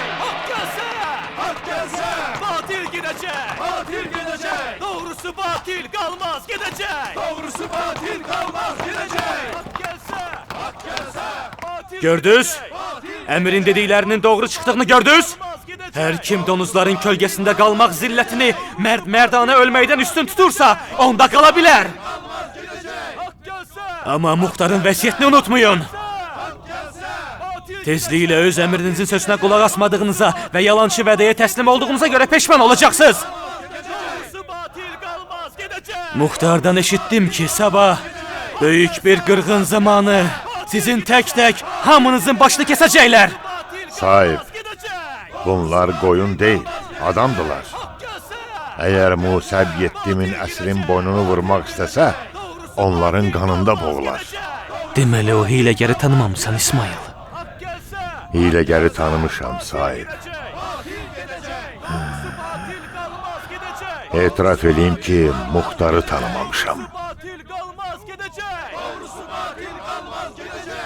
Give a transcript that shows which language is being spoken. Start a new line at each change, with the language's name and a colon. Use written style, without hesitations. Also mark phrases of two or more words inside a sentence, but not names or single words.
Turkish: Hak gelse. Hak gelse. Batil gidecek. Batil gidecek. Doğrusu batil kalmaz gidecek. Doğrusu batil kalmaz gidecek. Hak gelse. Hak gelse. Batil Gördünüz? gidecek.
Azerbaijani: Əmirin dediklərinin doğru çıxdığını gördünüz?
Turkish: Kalmaz gidecek.
Azerbaijani: Hər kim donuzların kölgəsində qalmaq zillətini mərd-mərdana ölməkdən üstün tutursa, onda qala bilər.
Turkish: Hak gelse.
Azerbaijani: Amma muxtarın vəsiyyətini unutmayın.
Turkish: Hak gelse. Batil
Azerbaijani: Tezliklə öz əmirinizin sözünə qulaq asmadığınıza və yalançı vədəyə təslim olduğunuza görə peşman olacaqsınız.
Turkish: Doğrusu batil kalmaz gidecek.
Azerbaijani: Muxtardan eşitdim ki, sabah böyük bir qırğın zamanı sizin tək-tək hamınızın başını kəsəcəklər.
Turkish: Batil
Azerbaijani: Sahip,
Turkish: kalmaz gidecek. bunlar koyun değil, adamdılar. Hak gelse.
Azerbaijani: Eğer Musa 7000 əsrin boynunu vurmaq istəsə, onların qanında boğular. Deməli o hiləgəri tanımamısan İsmail.
Turkish: Hak gelse.
Azerbaijani: Hiləgəri tanımışam sahip.
Turkish: Batil gidecek. Doğrusu batil kalmaz gidecek.
Azerbaijani: Etiraf edeyim ki, muhtarı tanımamışam.
Turkish: Batil kalmaz gidecek. Doğrusu batil kalmaz gidecek.